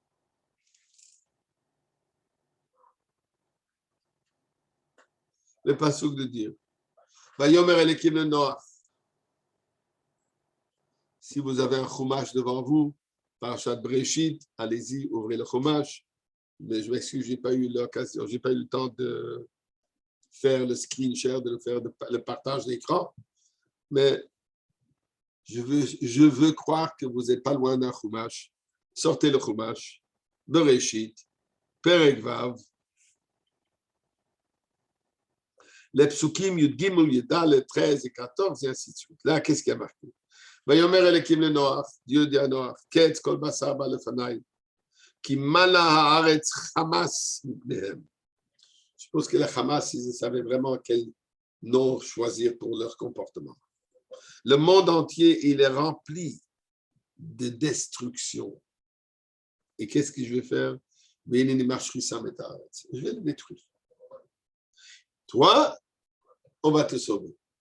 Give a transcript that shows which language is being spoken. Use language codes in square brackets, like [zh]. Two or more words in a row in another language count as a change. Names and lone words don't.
[fr] Le passouk de dire, [he] ויאמר אלוקים לנח. [fr] Si vous avez un chumash devant vous, Parashat Breshit, allez-y, ouvrez le chumash. Mais je m'excuse, j'ai pas eu l'occasion, j'ai pas eu le temps de faire le [en] screen share, [fr] de faire le partage d'écran. Mais je veux croire que vous n'êtes pas loin d'un chumash. Sortez le chumash, Bereshit, [he] פרק וו, [fr] les psukim [he] יוד גימל, [fr] Yedal, 13 et 14, et ainsi de suite. Là, qu'est-ce qui a marqué? [he] ויאמר אליקים לנוח, [fr] Dieu dit à Noach, [he] קץ כל בשר בא לפניי, כי מלא הארץ חמס מפניהם. [fr] Je pense que les Hamas, ils savaient vraiment quel nom choisir pour leur comportement. Le monde entier, il est rempli de destruction. Et qu'est-ce que je vais faire? Je vais le détruire. Toi, on va te sauver.